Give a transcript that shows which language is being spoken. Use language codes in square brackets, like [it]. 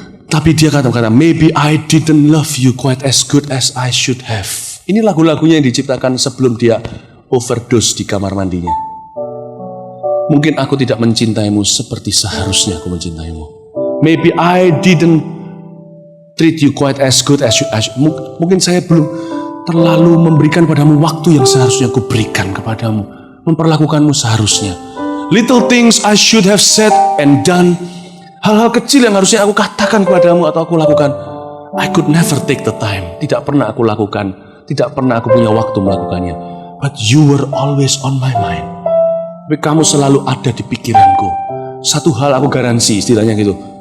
[id] Tapi dia kata-kata, [en] maybe I didn't love you quite as good as I should have. [id] Ini lagu-lagunya yang diciptakan sebelum dia overdose di kamar mandinya. Mungkin aku tidak mencintaimu seperti seharusnya aku mencintaimu. [en] Maybe I didn't treat you quite as good as you. [id] Mungkin saya belum terlalu memberikan padamu waktu yang seharusnya aku berikan kepadamu. Memperlakukanmu seharusnya. [en] Little things I should have said and done. [id] Hal-hal kecil yang harusnya aku katakan kepadamu atau aku lakukan, [en] I could never take the time. [id] Tidak pernah aku lakukan. Tidak pernah aku punya waktu melakukannya. [en] But you were always on my mind. [id] Tapi kamu selalu ada di pikiranku. Satu hal aku garansi, istilahnya gitu.